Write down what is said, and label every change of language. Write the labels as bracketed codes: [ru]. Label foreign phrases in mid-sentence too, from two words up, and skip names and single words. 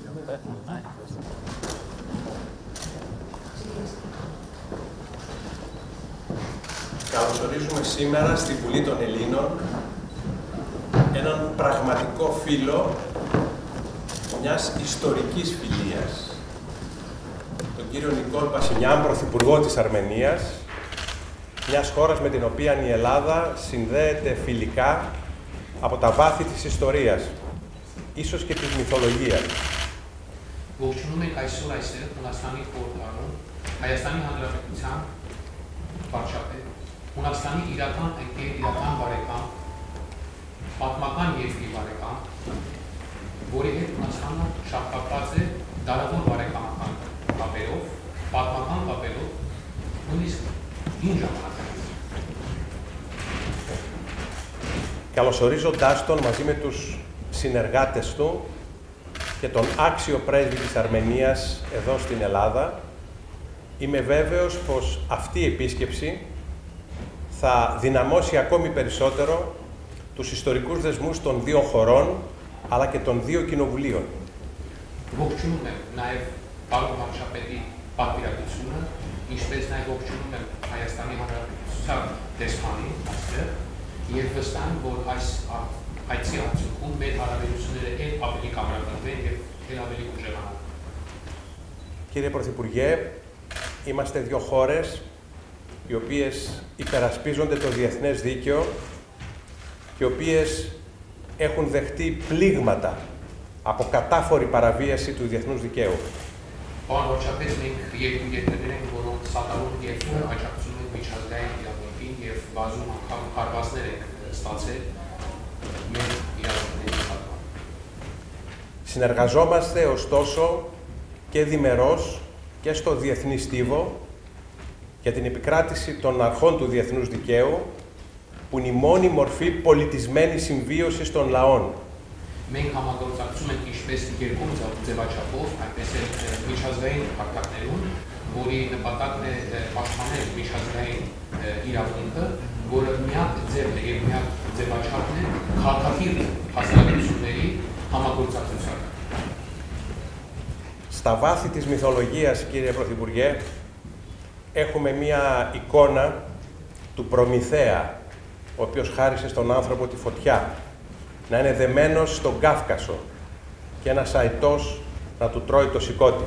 [el] Καλωσορίζουμε σήμερα στη Βουλή των Ελλήνων έναν πραγματικό φίλο μιας ιστορικής φιλίας, τον κύριο Νικόλ Πασινιάν, Πρωθυπουργό της Αρμενίας, μιας χώρας με την οποία η Ελλάδα συνδέεται φιλικά από τα βάθη της ιστορίας, ίσως και της μυθολογίας. [hy] Ողջունում եք այսօր այստեղ Հունաստանի խորհրդարանում Հայաստանի Հանրապետության վարչապետ, Հունաստանի իրական ընկեր, իրական բարեկամ, պատմական երկրի բարեկամ, որի հետ Հունաստանը շահկապված է դարավոր բարեկամական կապերով, պատմական կապերով, նույնիսկ հին ժամանակից. [el] Καλωσορίζοντάς τον μαζί με τους συνεργάτες του και τον άξιο πρέσβη της Αρμενίας εδώ στην Ελλάδα, είμαι βέβαιος πως αυτή η επίσκεψη θα δυναμώσει ακόμη περισσότερο τους ιστορικούς δεσμούς των δύο χωρών, αλλά και των δύο κοινοβουλίων. [hy] Ողջունում եմ նաև պարոն վարչապետի պատվիրակությունը, ինչպես նաև ողջունում եմ Հայաստանի Հանրապետության դեսպանին այստեղ, եւ վստահ եմ, որ այս այցի արդյունքում մեր հարաբերությունները էլ ավելի կամրապնդվեն եւ էլ ավելի ուժեղանան. [el] Κύριε Πρωθυπουργέ, είμαστε δύο χώρες οι οποίες υπερασπίζονται το διεθνές δίκαιο και οι οποίες έχουν δεχτεί πλήγματα από κατάφορη παραβίαση του διεθνούς δικαίου. [hy] Պարոն վարչապետ, մենք երկու երկրներ ենք, որոնք սատարում եւ աջակցում են միջազգային իրավունքին եւ բազում անգամ հարվածներ են ստացել մեր իրավունքների նկատմամբ. [el] Συνεργαζόμαστε ωστόσο και διμερώς και στο διεθνή στίβο για την επικράτηση των αρχών του διεθνούς δικαίου, που είναι η μόνη μορφή πολιτισμένης συμβίωσης των λαών. [hy] Մենք համագործակցում ենք ինչպես երկու ձևաչափով, այնպես էլ միջազգային հարթակներում, որի նպատակն է պաշտպանել միջազգային իրավունքը, որը միակ ձևն է եւ միակ ձևաչափն է քաղաքակիրթ հասարակությունների համագործակցության. [el] Στα βάθη της μυθολογίας, κύριε Πρωθυπουργέ, έχουμε μία εικόνα του Προμηθέα, ο οποίος χάρισε στον άνθρωπο τη φωτιά, να είναι δεμένος στον Κάφκασο και ένας αητός να του τρώει το σηκώτη.